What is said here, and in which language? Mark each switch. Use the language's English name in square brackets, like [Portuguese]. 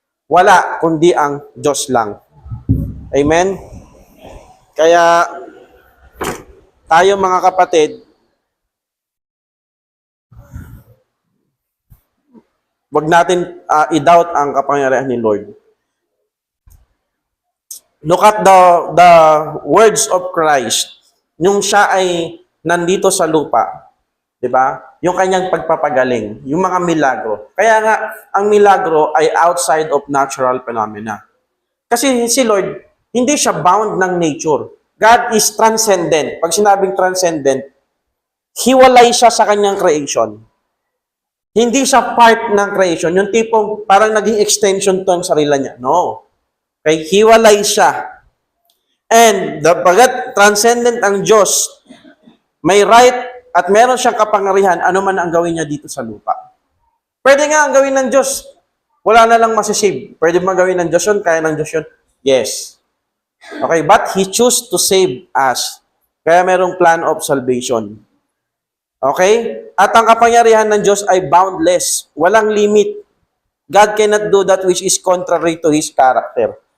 [Filipino] Wala, kundi ang Diyos lang. Amen? Kaya, tayo mga kapatid, wag natin i-doubt ang kapangyarihan ni Lord. [English] Look at the words of Christ. [Filipino] Nung siya ay nandito sa lupa, 'di ba? Yung kanyang pagpapagaling, yung mga milagro. Kaya nga ang milagro ay outside of natural phenomena. Kasi si Lord, hindi siya bound ng nature. God is transcendent. Pag sinabing transcendent, hiwalay siya sa kanyang creation. Hindi siya part ng creation. Yung tipong parang naging extension to ang sarili niya. No. Okay, hiwalay siya. And pagkat transcendent ang Diyos, may right at meron siyang kapangyarihan ano man ang gawin niya dito sa lupa. Pwede nga ang gawin ng Diyos. Wala na lang masisave. Pwede ba gawin ng Diyos yun? Kaya ng Diyos yun? Yes. [English] Okay, but He chose to save us. Kaya merong plan of salvation. Okay? [Filipino] At ang kapangyarihan ng Diyos ay boundless. Walang limit. [English] God cannot do that which is contrary to His character.